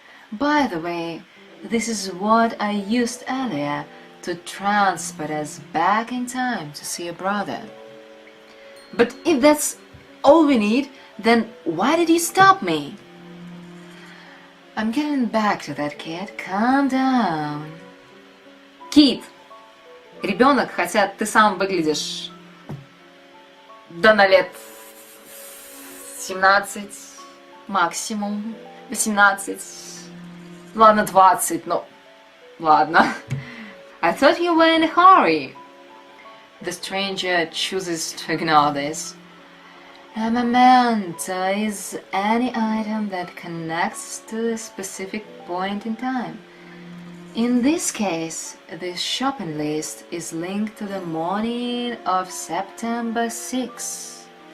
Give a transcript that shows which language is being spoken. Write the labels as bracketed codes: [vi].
[en] By the way, this is what I used earlier to transport us back in time to see your brother. But if that's all we need, then why did you stop me? I'm getting back to that, kid. Calm down. Kid. [ru] Ребенок, хотя ты сам выглядишь да на лет 17, максимум 18, ладно 20, но ладно. [en] I thought you were in a hurry. The stranger chooses to ignore this. A memento is any item that connects to a specific point in time. In this case, this shopping list is linked to the morning of September 6.